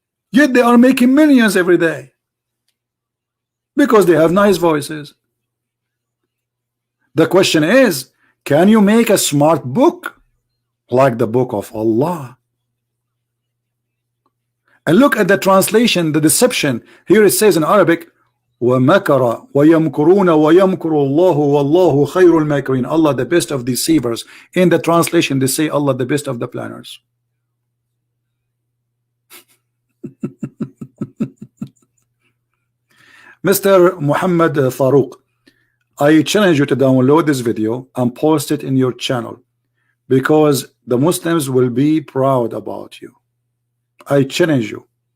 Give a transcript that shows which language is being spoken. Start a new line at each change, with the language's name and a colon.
English: Yet they are making millions every day. Because they have nice voices. The question is, can you make a smart book like the book of Allah? And look at the translation, the deception. Here it says in Arabic,
Arabic: وَمَكَرَ وَيَمْكُرُونَ وَيَمْكُرُ اللَّهُ وَاللَّهُ خَيْرُ الْمَاكِرِينَ.
English: Allah the best of deceivers. In the translation they say Allah the best of the planners. Mr. Muhammad Faruq, I challenge you to download this video and post it in your channel, because the Muslims will be proud about you. I challenge you.